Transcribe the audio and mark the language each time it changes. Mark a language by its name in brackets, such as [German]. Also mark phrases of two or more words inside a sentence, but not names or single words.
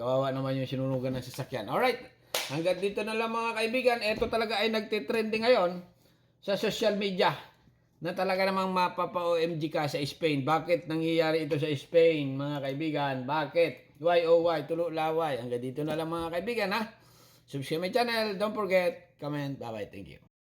[Filipino] Kawawa naman yung sinunugan ng sasakyan. Alright, hanggang dito na lang mga kaibigan. Ito talaga ay nagtitrending ngayon sa social media na talaga namang mapapa-OMG ka sa Spain. Bakit nangyayari ito sa Spain, mga kaibigan? Bakit? [English] Why, oh why? [Filipino] Tulo laway. Hanggang dito na lang mga kaibigan [English] Subscribe my channel. Don't forget, comment. Bye-bye. Thank you.